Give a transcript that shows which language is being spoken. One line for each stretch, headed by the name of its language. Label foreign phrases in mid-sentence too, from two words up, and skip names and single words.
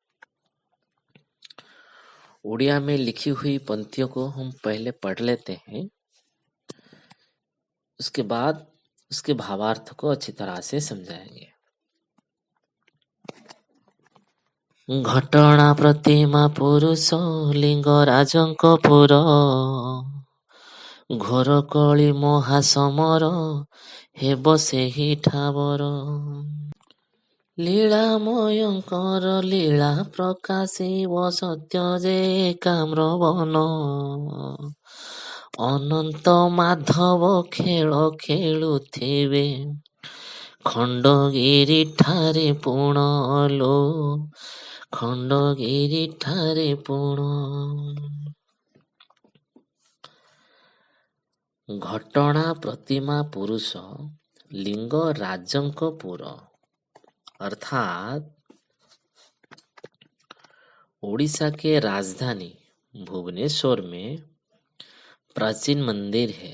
Hindi: उड़िया में लिखी हुई पंक्तियों को हम पहले पढ़ लेते हैं, उसके बाद उसके भावार्थ को अच्छी तरह से समझाएंगे।
Odia: ଘଟଣା ପ୍ରତିମା ପୁରୁଷ ଲିଙ୍ଗରାଜଙ୍କ ପୁର ଘୋର କଳି ମହାସମର ହେବ ସେହି ଠାବର। ଲୀଳାମୟଙ୍କର ଲୀଳା ପ୍ରକାଶିବ ସତ୍ୟ ଯେ କାମ୍ରବନ। ଅନନ୍ତ ମାଧବ ଖେଳ ଖେଳୁଥିବେ ଖଣ୍ଡଗିରି ଠାରେ ପୁଣ ଲୋ, ଖଣ୍ଡଗିରି ଠାରେ ପୁଣ। ଘଟଣା ପ୍ରତିମା ପୁରୁଷ ଲିଙ୍ଗ ରାଜଙ୍କ ପୁର,
Hindi: अर्थात उड़ीसा के राजधानी भुवनेश्वर में प्राचीन मंदिर है।